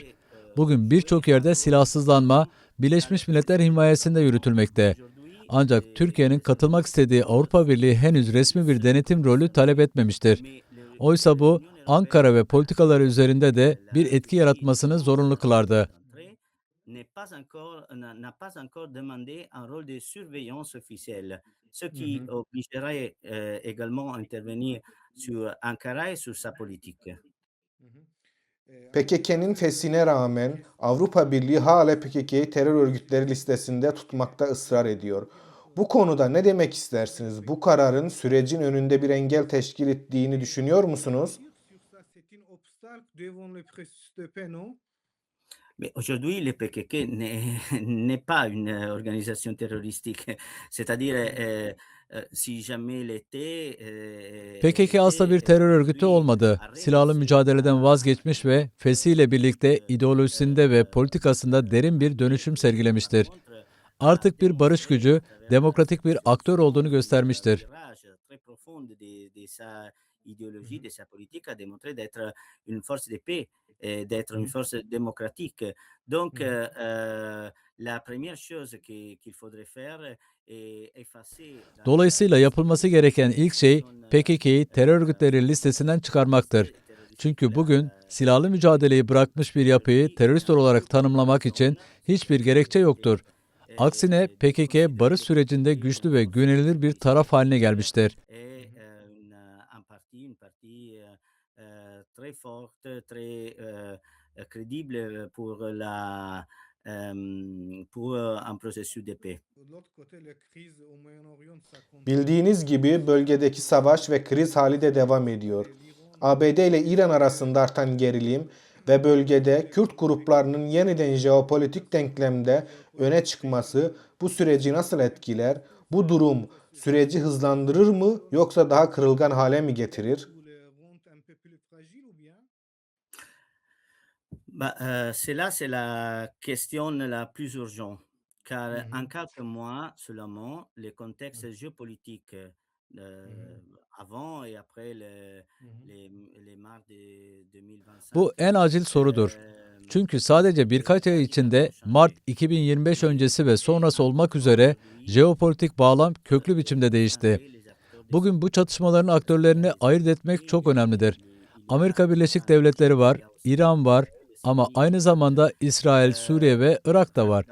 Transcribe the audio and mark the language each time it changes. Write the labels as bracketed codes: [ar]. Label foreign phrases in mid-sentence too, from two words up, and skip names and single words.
[tr] Bugün birçok yerde silahsızlanma Birleşmiş Milletler himayesinde yürütülmekte. Ancak Türkiye'nin katılmak istediği Avrupa Birliği henüz resmi bir denetim rolü talep etmemiştir. Oysa bu Ankara ve politikaları üzerinde de bir etki yaratmasını zorunlu kılardı. [fr] n'a pas encore demandé un rôle de surveillance officielle, ce Hı qui hı. obligerait également à intervenir sur Ankara et sur sa politique. Hı hı. [tr] PKK'nın feshine rağmen Avrupa Birliği hala PKK'yı terör örgütleri listesinde tutmakta ısrar ediyor. Bu konuda ne demek istersiniz? Bu kararın sürecin önünde bir engel teşkil ettiğini düşünüyor musunuz? [fr] Mais aujourd'hui, le PKK n'est pas une organisation terroristique. C'est-à-dire, si jamais [tr] PKK asla bir [fr] l'était, [tr] terör örgütü [fr] aujourd'hui [tr] olmadı. [fr] a [tr] Silahlı [fr] renoncé [tr] mücadeleden [fr] à [tr] vazgeçmiş ve fesiyle birlikte ideolojisinde ve politikasında derin bir dönüşüm [fr] par [tr] sergilemiştir. [fr] contre, a [tr] Artık bir barış [fr] démontré [tr] gücü, [fr] à travers [tr] demokratik bir [fr] ce [tr] aktör olduğunu [fr] changement de [tr] göstermiştir. [fr] virage très profond de sa idéologie, Mhm. de sa politique, a démontré d'être une force de paix et d'être une Mhm. force démocratique. Donc, Mhm. la première chose qu'il faudrait faire est effacer la [tr] Dolayısıyla [fr] liste [tr] yapılması gereken ilk şey [fr] d'organisations [tr] PKK'yı terör örgütleri listesinden çıkarmaktır. Çünkü bugün silahlı mücadeleyi bırakmış bir yapıyı terörist olarak tanımlamak için hiçbir gerekçe yoktur. Aksine PKK barış sürecinde güçlü ve güvenilir bir taraf haline gelmiştir. [fr] un parti très forte, très crédible pour un processus de paix. [tr] Bildiğiniz gibi bölgedeki savaş ve kriz hali de devam ediyor. ABD ile İran arasında artan gerilim ve bölgede Kürt gruplarının yeniden jeopolitik denklemde öne çıkması bu süreci nasıl etkiler? Bu durum süreci hızlandırır mı yoksa daha kırılgan hale mi getirir? [fr] Bah, c'est la question la plus urgente, car Hı en hı. quelques mois seulement, le contexte géopolitique Hı hı. avant et après Hı hı. les, les mars de 2025, [tr] Bu en acil sorudur. Çünkü sadece birkaç ay içinde Mart 2025 öncesi ve sonrası olmak üzere jeopolitik bağlam köklü biçimde değişti. Bugün bu çatışmaların aktörlerini ayırt etmek çok önemlidir. Amerika Birleşik Devletleri var, İran var ama aynı zamanda İsrail, Suriye ve Irak da var.